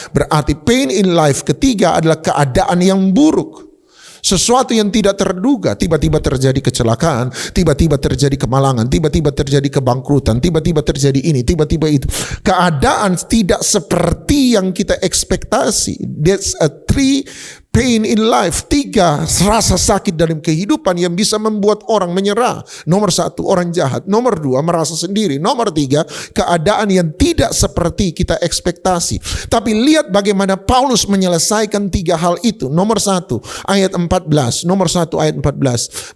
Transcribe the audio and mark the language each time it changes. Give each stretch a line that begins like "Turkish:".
Indonesian: Berarti
English: pain in life
Indonesian: ketiga adalah keadaan yang buruk. Sesuatu yang tidak terduga, tiba-tiba terjadi kecelakaan, tiba-tiba terjadi kemalangan, tiba-tiba terjadi kebangkrutan, tiba-tiba terjadi ini, tiba-tiba itu. Keadaan tidak seperti yang kita ekspektasi.
English: That's a three pain in life.
Indonesian: 3 rasa sakit dalam kehidupan yang bisa membuat orang menyerah. Nomor 1, orang jahat. Nomor 2, merasa sendiri. Nomor 3, keadaan yang tidak seperti kita ekspektasi. Tapi lihat bagaimana Paulus menyelesaikan 3 hal itu. Nomor 1, ayat 14. Nomor 1, ayat 14.